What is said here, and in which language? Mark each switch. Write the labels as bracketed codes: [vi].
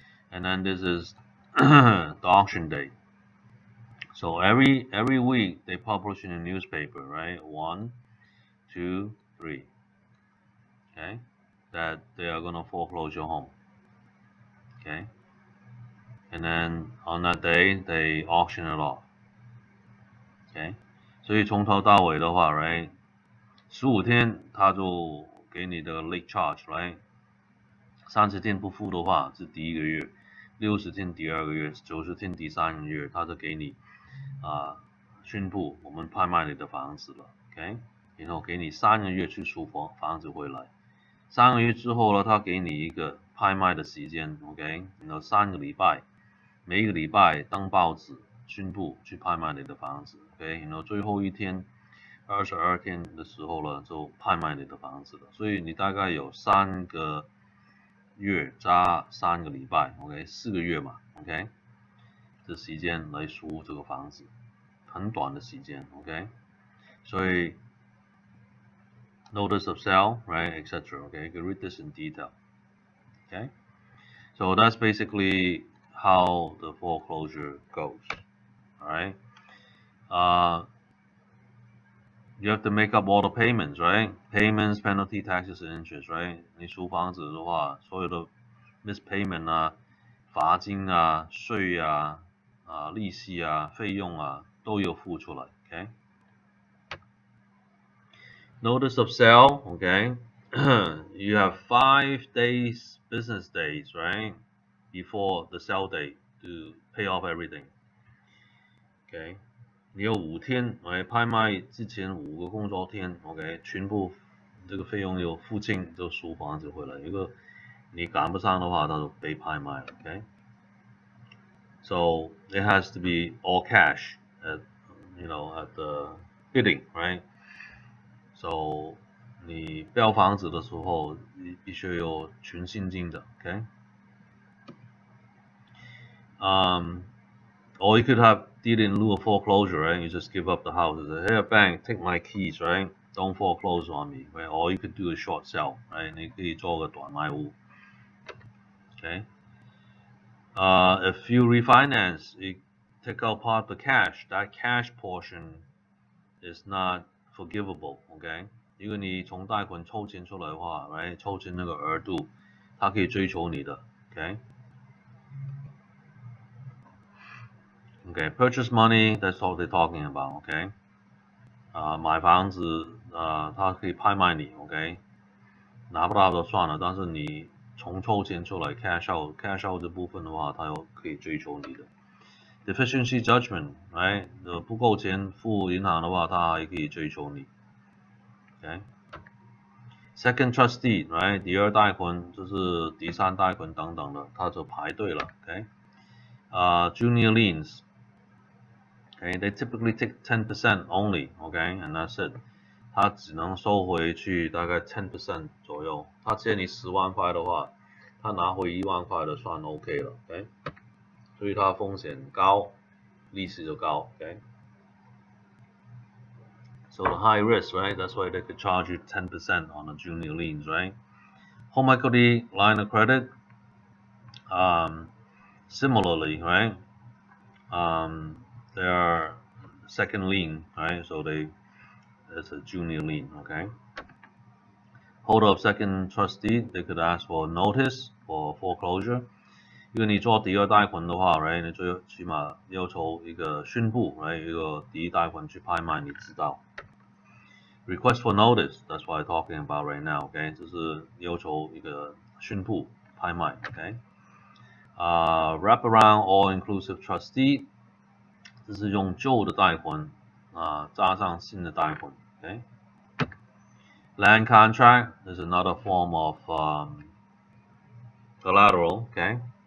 [en] And then this is the auction date. So every week they publish in a newspaper, right? 1, 2, 3. Okay, that they are gonna foreclose your home. Okay, and then on that day they auction it off. [zh] Okay, 所以从头到尾的话 ，right， 15天他就给你的 late charge， right， 30天不付的话是第1个月，60天第2个月，90天第3个月，他就给你宣布我们拍卖你的房子了 ，OK， 然后给你3个月去赎房子回来，3个月之后呢，他给你一个拍卖的时间 ，OK， 然后3个礼拜，每一个礼拜当报纸宣布去拍卖你的房子 ，OK， 然后最后一天22天的时候呢，就拍卖你的房子了，所以你大概有3个月加3个礼拜 ，OK， 4个月嘛 ，OK， 的时间来赎这个房子，很短的时间 ，OK， 所以 [en] notice of sale, right, etc. Okay, you can read this in detail. Okay, so that's basically how the foreclosure goes. All right, you have to make up all the payments, right? Payments, penalty, taxes, and interest, right? [zh] 你赎房子的话，所有的 miss payment 啊、罚金啊、税啊、利息啊、费用啊都有付出来 ，OK？ [en] Notice of sale, okay? You have 5 days, business days, right? Before the sale date to pay off everything. Okay? [zh] 你有5天，拍卖之前5个工作天 ，OK？全部这个费用有付清就赎房子回来。如果你赶不上的话，它就被拍卖了 ，OK？ [en] So it has to be all cash at the bidding, right? [zh] So 你标房子的时候，你必须有全现金的 ，OK？ [en] Or you could have deed in lieu of foreclosure, right? You just give up the house and say, hey, bank, take my keys, right? Don't foreclose on me, right? Or you could do a short sale, right? [zh] 你可以做个短卖屋 ，OK？ [en] If you refinance, you take out part of the cash. That cash portion is not forgivable, OK？ [zh] 如果你从贷款抽钱出来的话 ，right？抽钱那个额度，它可以追求你的 ，OK？ [en] Okay, purchase money, that's all they're talking about, OK？ [zh] 买房子，它可以拍卖你 ，OK？ 拿不到就算了，但是你重抽钱出来 cash out，cash out 这部分的话，他有可以追求你的。 [en] Deficiency judgment， right？ [zh] 不够钱付银行的话，他还可以追求你。 [en] OK。Second trustee， right？ [zh] 第二代捆就是第三代捆等等的，他就排队了。 [en] OK。Junior liens。Okay, they typically take 10% only. Okay, and that's it. [zh] 他只能收回去大概 10% 左右。他借你10万块的话，他拿回1万块的算 OK 了。 OK， 所以它风险高，利息就高。 [en] OK。 So the high risk, right? That's why they could charge you 10% on the junior liens, right? Home equity line of credit, similarly, right? They are second lien, right? So it's a junior lien, okay? Holder of second trustee, they could ask for notice for foreclosure. [zh] 因为你做第二贷款的话 ，right？ 你最起码要求一个宣布 ，right？一个第一贷款去拍卖，你知道。 [en] Request for notice, that's what I'm talking about right now, okay？ [zh] 就是要求一个宣布拍卖 ，OK？ [en] Wraparound all-inclusive trustee， [zh] 这是用旧的贷款加上新的贷款 ，OK？ [en] Land contract is another form of collateral, okay?